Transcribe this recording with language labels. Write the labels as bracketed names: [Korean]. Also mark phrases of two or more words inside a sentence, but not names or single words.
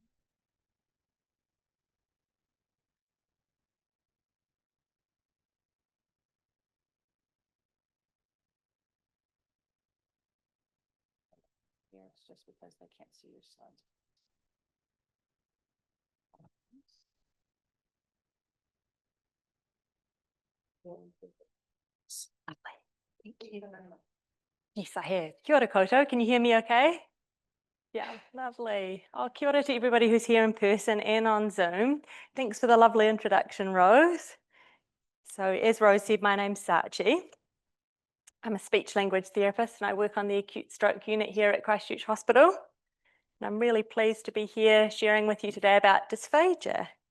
[English] Yeah, it's just because they can't see your slides. Thank you. Yes, I have. [Māori] Kia ora koutou. [English] Can you hear me okay? Yeah, lovely. Oh, [Māori] kia ora [English] to everybody who's here in person and on Zoom. Thanks for the lovely introduction, Rose. So as Rose said, my name's Sachi. I'm a speech language therapist and I work on the acute stroke unit here at Christchurch Hospital. And I'm really pleased to be here sharing with you today about dysphagia.